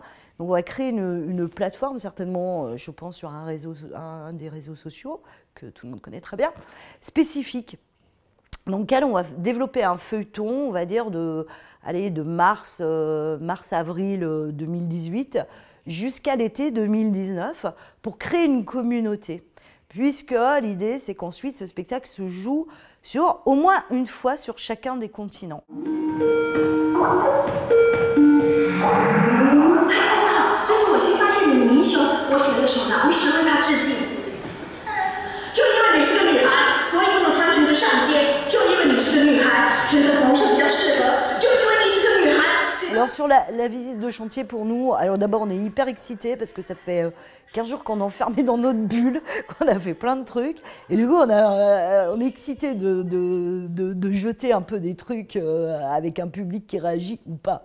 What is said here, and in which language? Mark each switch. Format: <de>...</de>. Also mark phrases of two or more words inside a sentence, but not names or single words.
<fr>Donc on va créer une plateforme, certainement, je pense, sur un des réseaux sociaux, que tout le monde connaît très bien, spécifique, dans lequel on va développer un feuilleton, on va dire, de mars-avril 2018 jusqu'à l'été 2019, pour créer une communauté. Puisque l'idée, c'est qu'ensuite, ce spectacle se joue sur au moins une fois sur chacun des continents.</fr> <zh>这是我新发现的女英雄，我写了首老诗为她致敬。就因为你是个女孩，所以不能穿裙子上街。就因为你是个女孩，选择红色比较适合。就因为你是个女孩。</zh> <fr>Alors sur la visite de chantier pour nous, alors d'abord on est hyper excités parce que ça fait 15 jours qu'on est enfermé dans notre bulle, qu'on a fait plein de trucs et du coup on est excités de jeter un peu des trucs avec un public qui réagit ou pas.</fr>